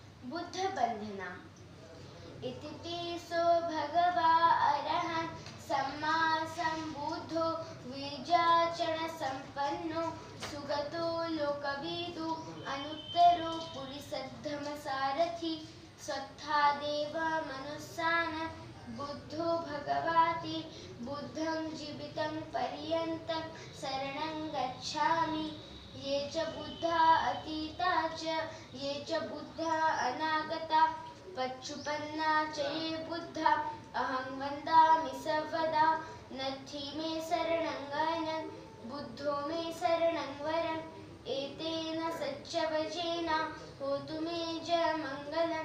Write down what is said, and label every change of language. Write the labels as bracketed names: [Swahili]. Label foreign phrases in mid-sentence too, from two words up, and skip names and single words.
[Pali] बुद्धबन्धना इति तेसो भगवा अरहन् सम्मा सम्बुद्धो विजाचरसम्पन्नो सुगतो लोकविदु अनुत्तरो पुरिसद्धमसारथि स्वत्थादेव मनुस्सान् बुद्धो भगवाति बुद्धं जीवितं पर्यन्तं शरणं गच्छामि। ये च बुद्धा अतीता च ये च बुद्धा अनागता पच्चुपन्ना च ये बुद्धा अहं वन्दामि सर्वदा। नत्थि मे शरणं गयनं बुद्धो मे शरणं वरम् एतेन सच्चवचेन होतु मे जयमङ्गलम्।